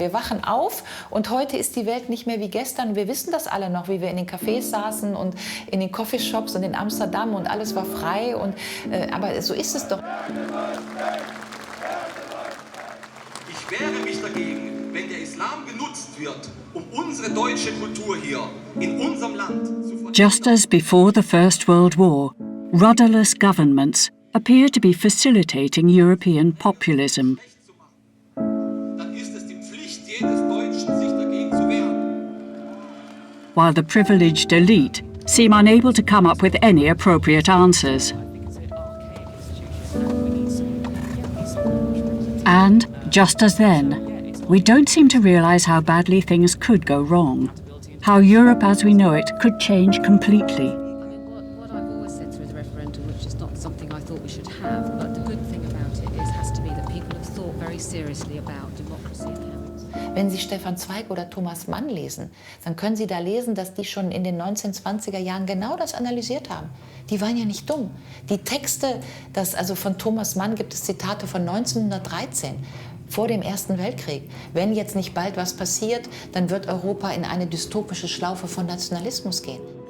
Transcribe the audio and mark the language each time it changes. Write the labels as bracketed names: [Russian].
[German] Wir wachen auf und heute ist die Welt nicht mehr wie gestern. Wir wissen das alle noch, wie wir in den Cafés saßen und in den Coffeeshops und in Amsterdam und alles war frei. Aber so ist es doch. Ich wehre mich dagegen, wenn der Islam genutzt wird, um unsere deutsche Kultur hier in unserem Land zu verhindern. [English] Just as before the First World War, rudderless governments appear to be facilitating European populism. [German] Dann ist es die Pflicht jedes Deutschen, sich dagegen zu wehren. [English] While the privileged elite seem unable to come up with any appropriate answers. And, just as then, we don't seem to realise how badly things could go wrong, how Europe as we know it could change completely. What I've always said through the referendum, which is not something I thought we should have, but the good thing about it has to be that people have thought very seriously about democracy and how. [German] Wenn Sie Stefan Zweig oder Thomas Mann lesen, dann können Sie da lesen, dass die schon in den 1920er Jahren genau das analysiert haben. Die waren ja nicht dumm. Die Texte, also von Thomas Mann gibt es Zitate von 1913, vor dem Ersten Weltkrieg. Wenn jetzt nicht bald was passiert, dann wird Europa in eine dystopische Schlaufe von Nationalismus gehen.